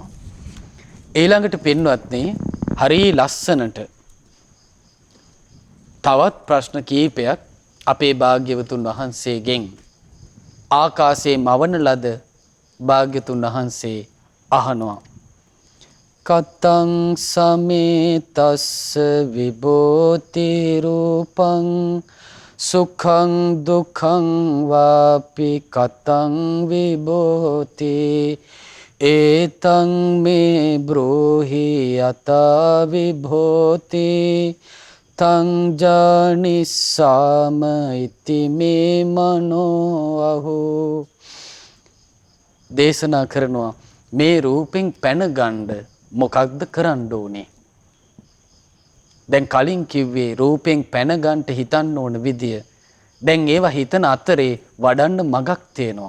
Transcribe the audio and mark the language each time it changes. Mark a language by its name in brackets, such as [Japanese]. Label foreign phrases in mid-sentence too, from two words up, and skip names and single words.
[Sinhala] ඊළඟට පින්වත්නි හරි ලස්සනට තවත් ප්‍රශ්න කීපයක් අපේ භාග්‍යවතුන් වහන්සේගෙන් ආකාශයේ මවන ලද භාග්‍යතුන් වහන්සේ අහනවා. [Pali] කතං සමේතස්ස විභූති රූපං සුඛං දුක්ඛං වාපි කතං විභූති ඒතං මේ බ්‍රෝහි යත විභූති තං ජානිස්සාම ඉති මේ මනෝ අහෝ. [Sinhala] දේශනා කරනවා මේ රූපෙන් පැන ගන්න මොකක්ද කරන්න ඕනේ? දැන් කලින් කිව්වේ රූපෙන් පැන ගන්නට හිතන්න ඕන විදිය. දැන් ඒවා හිතන අතරේ වඩන්න මගක් තියෙනවා.